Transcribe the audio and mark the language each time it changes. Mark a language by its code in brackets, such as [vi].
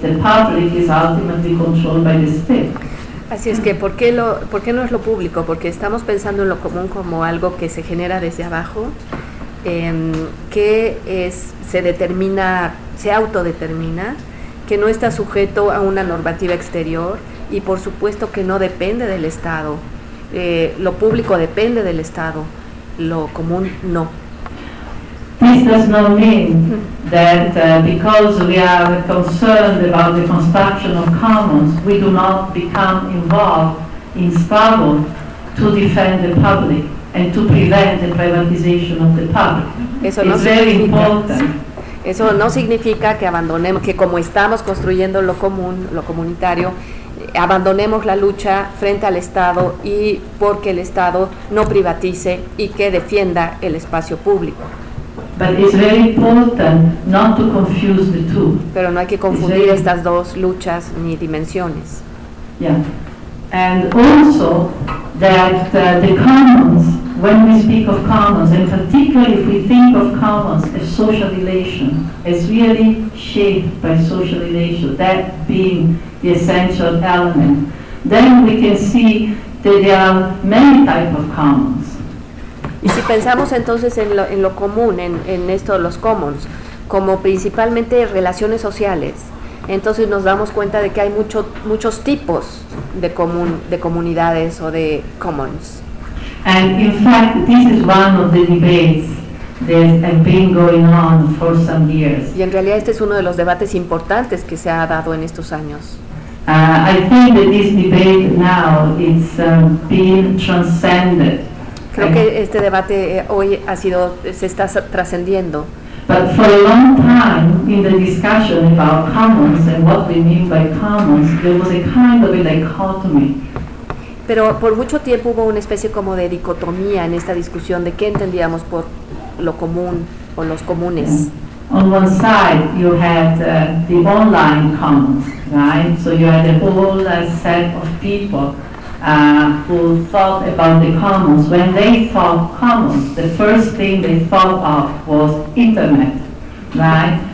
[en] The public is ultimately controlled by the state. [es] Así es que, ¿por qué no es lo público? Porque estamos pensando en lo común como algo que se genera desde abajo, que es, se determina, se autodetermina, que no está sujeto a una normativa exterior y, por supuesto, que no depende del Estado. Lo público depende del Estado, lo común no. [en] This does not mean that because we are concerned about the construction of commons, we do not become involved in struggle to defend the public and to prevent the privatization of the public. [es] Eso no [en] It's very [es] significa. [en] Important. [es] Eso no significa que abandonemos, que como estamos construyendo lo común, lo comunitario, abandonemos la lucha frente al Estado y porque el Estado no privatice y que defienda el espacio público. [en] But it's very important not to confuse the two. [es] Pero no hay que confundir estas dos luchas ni dimensiones. [en] Yeah. And also that the commons, when we speak of commons, and particularly if we think of commons as social relation, as really shaped by social relation, that being the essential element, then we can see that there are many types of commons. [es] Y si pensamos entonces en lo común, en esto de los commons, como principalmente relaciones sociales, entonces nos damos cuenta de que hay muchos tipos de comunidades o de commons. [en] And in fact, this is one of the debates that have been going on for some years. [es] Y en realidad este es uno de los debates importantes que se ha dado en estos años. [en] I think that this debate now is being transcended. [es] Creo que este debate hoy ha sido, se está trascendiendo. [en] But for a long time, in the discussion about commons and what we mean by commons, there was a kind of a dichotomy. [es] Pero por mucho tiempo hubo una especie como de dicotomía en esta discusión de qué entendíamos por lo común o los comunes. [en] Yeah. On one side, you had the online commons, right? So you had a whole set of people who thought about the commons. When they thought commons, the first thing they thought of was internet, right?